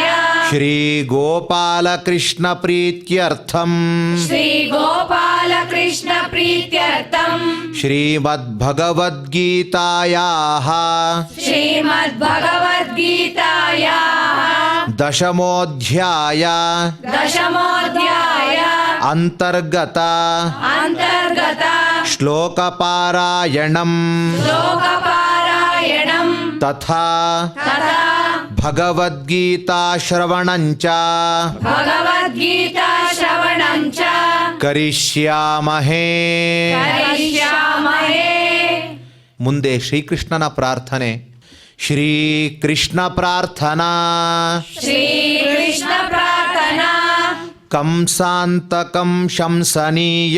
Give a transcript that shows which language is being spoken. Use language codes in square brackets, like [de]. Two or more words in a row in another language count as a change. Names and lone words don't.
[sa] श्री गोपालकृष्ण प्रीत्यर्थम्. श्री गोपालकृष्ण प्रीत्यर्थम्. ಶ್ರೀಮದ್ಭಗವದ್ಗೀತಾಯಾಃ. ಶ್ರೀಮದ್ಭಗವದ್ಗೀತಾಯಾಃ. ದಶಮೋಧ್ಯಾಯ. ದಶಮೋಧ್ಯಾಯ. ಅಂತರ್ಗತ. ಅಂತರ್ಗತ. ಶ್ಲೋಕಪಾರಾಯಣಂ. ಲೋಕಪಾರಾಯಣಂ. ತಥಾ ತಥಾ भगवद्गीता श्रवणं च. भगवद्गीता श्रवणं च. ಕರಿಷ್ಯಾಮಹೇ. ಕರಿಷ್ಯಾಮಹೇ. [kn] ಮುಂದೆ ಶ್ರೀಕೃಷ್ಣನ ಪ್ರಾರ್ಥನೆ. [sa] श्रीकृष्ण प्रार्थना. श्रीकृष्ण प्रार्थना. कंसान्तकं शंसनीयम्.